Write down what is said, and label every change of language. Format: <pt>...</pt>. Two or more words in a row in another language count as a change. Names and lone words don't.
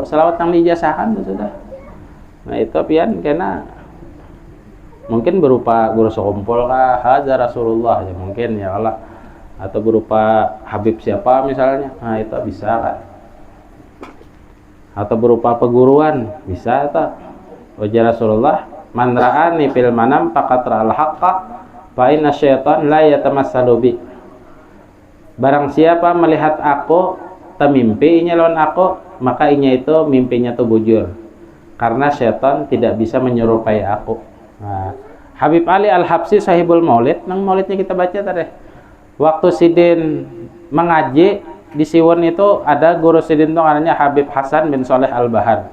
<bjn>Salawat yang dijasahkan itu sudah. Itu pian kena mungkin berupa guru sekumpul kah,</bjn> <ar>هذا رسول الله</ar> <bjn>ya mungkin</bjn> <ar>يا الله.</ar> <id>Atau berupa Habib siapa misalnya, itu bisa kan. Atau berupa peguruan bisa tak. Ujar Rasulullah,</id> <ar>من رآني في المنام فقد رأى الحق فإن الشيطان لا يتمثل بي.</ar> <bjn>Barang siapa melihat aku temimpi inya lawan aku, maka inya itu mimpinya tuh bujur, karena syaitan tidak bisa menyerupai aku. Nah, Habib Ali Al-Habsyi sahibul maulid, nang maulidnya kita baca tadi, waktu Sidin mengaji di Siwon itu ada guru Sidin itu namanya Habib Hasan bin Soleh Al-Bahar.</bjn>